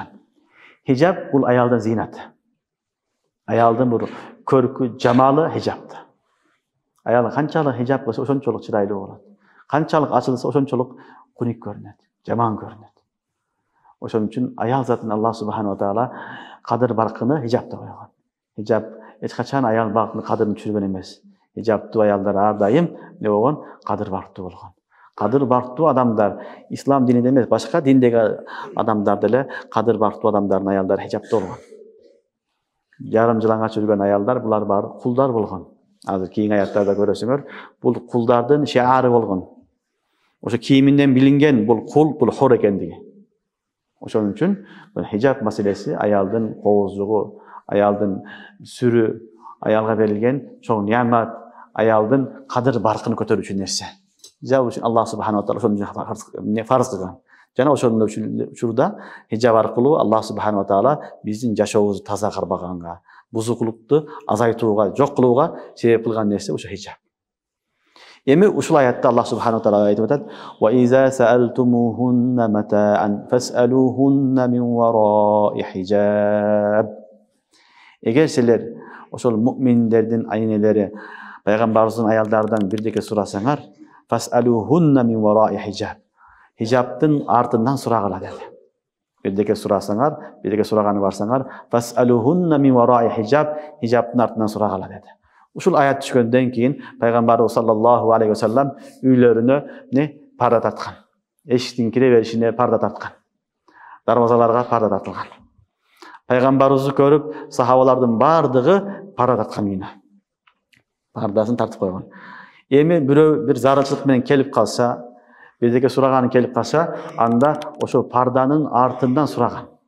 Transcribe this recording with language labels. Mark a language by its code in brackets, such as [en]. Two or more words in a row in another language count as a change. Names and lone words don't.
[ky] Хижаб бул аялдын зинаты. Аялдын бул көркү, жамалы хижабта. Аял канчалык хижаб кылса ошончолук чырайлуу болот. Канчалык ачылса ошончолук куник көрүнөт, жаман көрүнөт. Ошон үчүн аял затын [ar] الله سبحانه وتعالى [ky] кадыр баркыны хижабта койгон. Хижаб эч качан аял баркынын кадырын түшүргөн эмес. Хижабтуу аялдар ар дайым не болгон? Кадыр барктуу болгон. Кадыр барктуу адамдар ислам диниде эмес, башка диндеги адамдар деле кадыр барктуу адамдардын аялдары хижабта болгон. Жарым жылаңач жүргөн аялдар булар баары кулдар болгон. Азыр кийинки аяттарда көрөсүңөр, бул кулдардын шиары болгон. Ошо кийиминден билинген бул кул, бул хор экендиги. Ошон үчүн хижаб маселеси аялдын коозугу, аялдын сүрү, аялга берилген чоң неамат, аялдын кадыр баркын көтөрүүчү нерсе. Хижаб үчүн [ar] الله سبحانه وتعالى [ky] ошону фарз кылган. Жана ошондой учурда хижаб аркылуу [ar] الله سبحانه وتعالى [ky] биздин жашообузду таза карбаганга, бузукулукту азайтууга, жок кылууга себеп кылган нерсе ошо хижаб. Эми ушул аятта [ar] الله سبحانه وتعالى [ky] айтып атат: [ar] "وإذا سألتموهن متاعا فاسألوهن من وراء حجاب." [ky] Эгер силер ошол муъминдердин айнелери, пайгамбарыбыздын аялдарынан бирдеке сурасаңар, [ar] فاسألوهن من وراء حجاب. [ky] Хижабтын артынан сурагыла деди. Бирдеке сурасаңар, бирдеке сураганы барсаңар, [ar] فاسألوهن من وراء حجاب, [ky] хижабтын артынан сурагыла деди. Ушул аят түшкөндөн кийин пайгамбарыбыз [ar] صلى الله عليه وسلم [ky] үйлөрүнө парда тарткан. Эшиктин кире беришине парда тарткан. Дарвазаларга парда тартылган. Пайгамбарыбызды көрүп, сахабалардын бардыгы парда тарткан үйүнө. Пардасын тартып койгон. Эми бирөө бир зарылчылык менен келип калса, бирдеке сураганы келип калса, анда ошо парданын артынан сураган.